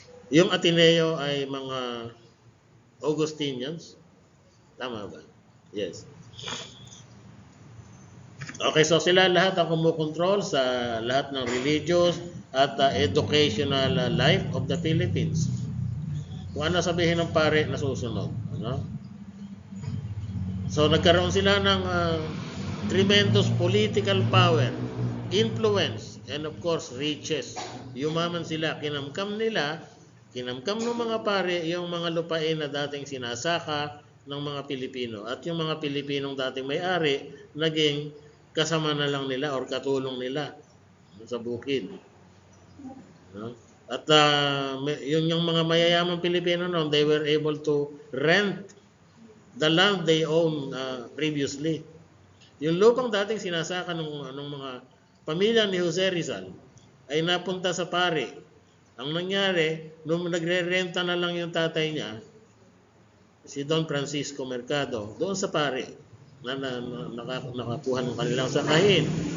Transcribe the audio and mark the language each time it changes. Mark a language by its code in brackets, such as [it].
[tl] Yung Ateneo ay mga Augustinians. Tama ba? Yes. Okay, so sila lahat ang kumukontrol sa lahat ng [en] religious at educational life of the Philippines. [tl] Kung ano sabihin ng pare, nasusunod. [en] So [tl] nagkaroon sila ng [en] tremendous political power, influence, and of course riches. [tl] Yumaman sila, kinamkam ng mga pare yung mga lupain na dating sinasaka ng mga Pilipino. At yung mga Pilipinong dating may-ari, naging kasama na lang nila or katulong nila sa bukid. No? At yung mga mayayamang Pilipino noon, [en] they were able to rent the land they own previously. [tl] Yung lupang dating sinasaka ng mga pamilya ni Jose Rizal ay napunta sa pari. Ang nangyari, nung nagre-renta na lang yung tatay niya, si Don Francisco Mercado, doon sa pari, nakakuha ng kanilang sakahin.